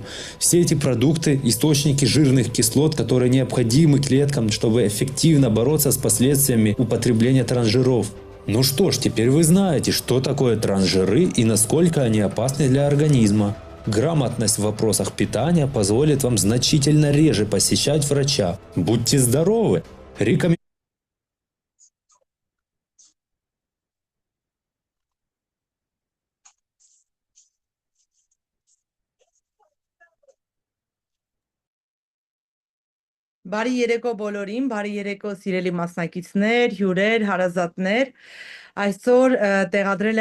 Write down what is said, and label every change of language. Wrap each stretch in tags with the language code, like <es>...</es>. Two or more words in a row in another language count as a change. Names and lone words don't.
<ru>Все эти продукты – источники жирных кислот, которые необходимы клеткам, чтобы эффективно бороться с последствиями употребления трансжиров. Ну что ж, теперь вы знаете, что такое трансжиры и насколько они опасны для организма. Грамотность в вопросах питания позволит вам значительно реже посещать врача. Будьте здоровы!</ru> <hy>Բարի երեկո բոլորին, բարի երեկո սիրելի մասնակիցներ, հյուրեր, հարազատներ։ Այսօր տեղադրել</hy>